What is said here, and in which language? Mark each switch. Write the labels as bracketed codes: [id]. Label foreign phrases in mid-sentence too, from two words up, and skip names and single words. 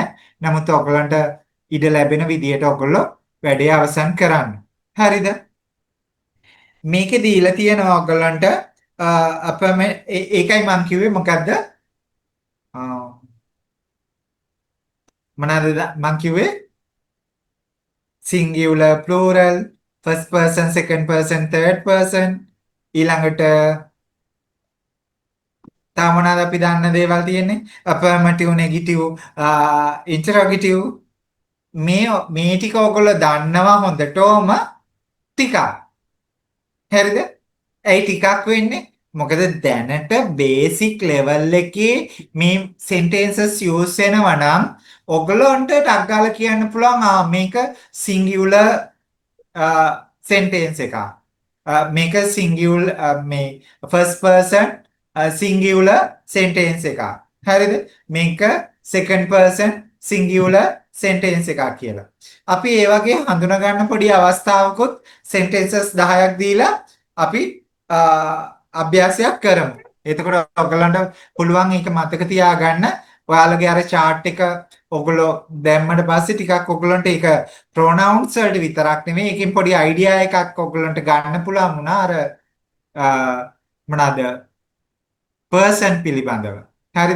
[si] නමුත් ඔයගොල්ලන්ට ඉඩ ලැබෙන විදියට ඔයගොල්ලෝ වැඩේ අවසන් කරන්න. හරිද? මේකේ දීලා තියෙනවා ඔයගොල්ලන්ට අපම ඒකයි මම කිව්වේ මොකද්ද? මොනවාද මම කිව්වේ? [en] singular plural first person second person third person [si] ඊළඟට තව මොනවාද අපි දන්න දේවල් තියෙන්නේ? [en] affirmative negative interrogative [si] මේ ටික ඔයගොල්ලෝ දන්නවා හොඳටම ටිකක්. හරිද? ඇයි ටිකක් වෙන්නේ? මොකද දැනට [en] basic level [si] එකේ මේ [en] sentences use [si] වෙනවා නම් ඔයගොල්ලන්ට ටක් ගාලා කියන්න පුළුවන් මේක [en] singular sentence [si] එකක්. මේක singular මේ [en] first person singular sentence [si] එකක්. හරිද? මේක [en] second person singular sentence [si] එකක් කියලා. අපි ඒ වගේ හඳුනා ගන්න පොඩි අවස්ථාවකුත් sentences 10ක් දීලා අපි අභ්‍යාසයක් කරමු. එතකොට ඔයගලන්ට පුළුවන් ඒක මතක තියාගන්න. ඔයාලගේ අර chart එක ඔයගොල්ලෝ දැම්මට පස්සේ ටිකක් ඔයගලන්ට ඒක pronouns වලට විතරක් නෙමෙයි ඒකෙන් පොඩි idea එකක් ඔයගලන්ට ගන්න පුළුවන් වුණා අර මොනවාද person පිළිබඳව. හරිද?